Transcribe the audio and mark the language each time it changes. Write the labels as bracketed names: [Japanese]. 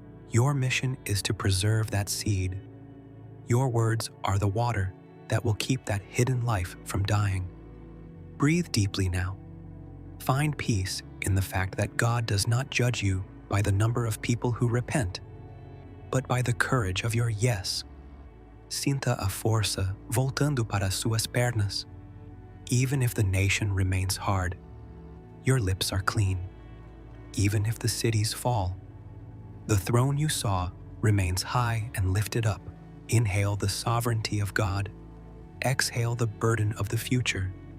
[English] Your mission is to preserve that seed. Your words are the water that will keep that hidden life from dying. Breathe deeply now. Find peace in the fact that God does not judge you by the number of people who repent, but by the courage of your yes. [Portuguese] Sinta a força voltando para suas pernas. [English] Even if the nation remains hard, your lips are clean. Even if the cities fall, the throne you saw remains high and lifted up. Inhale the sovereignty of God. Exhale the burden of the future.